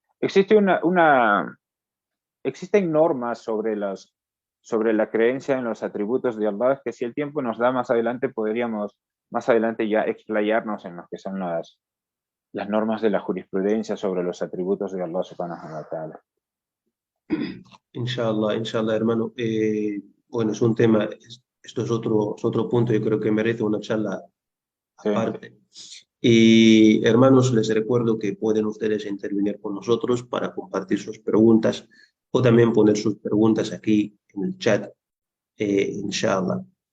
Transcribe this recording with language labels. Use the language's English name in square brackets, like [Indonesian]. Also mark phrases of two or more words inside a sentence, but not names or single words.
[Spanish] Existen normas sobre la creencia en los atributos de Allah, que si el tiempo nos da más adelante, podríamos más adelante ya explayarnos en lo que son las normas de la jurisprudencia sobre los atributos de Allah [Arabic] سبحانه وتعالى. [Spanish] Inshallah, hermano. Bueno, es un tema, esto es otro punto, yo creo que merece una charla aparte. Y hermanos, les recuerdo que pueden ustedes intervenir con nosotros para compartir sus preguntas o también poner sus preguntas aquí en el chat, inshallah.